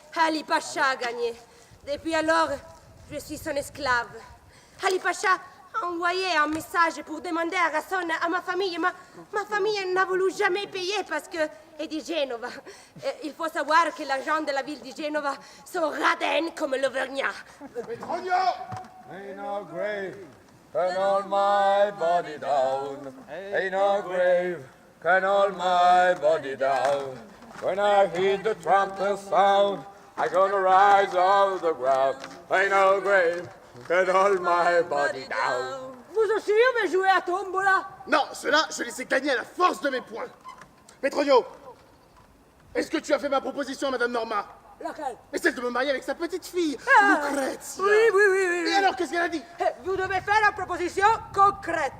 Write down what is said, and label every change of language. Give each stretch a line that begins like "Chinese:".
French: Ali Pacha a gagné. Depuis alors, je suis son esclave. Ali Pacha a envoyé un message pour demander à rançon à ma famille. Ma famille n'a voulu jamais payer parce que est de Genova. Il faut savoir que les gens de la ville de Genova sont radins comme l'Auvergnat. Petronio!
English: Ain't no grave can hold my body down. Ain't no grave can hold my body down. When I hear the trumpet sound, I gonna rise out of the ground. Ain't no grave can hold my body down.
French: Vous aussi avez joué à Tombola? Non, cela, je les ai gagnés à la force de mes poings. Petronio, est-ce que tu as fait ma proposition à Madame Norma? Laquelle? Mais celle de me marier avec sa petite fille, Lucrezia. Oui. Et alors, qu'est-ce qu'elle a dit? Vous devez faire une proposition concrète.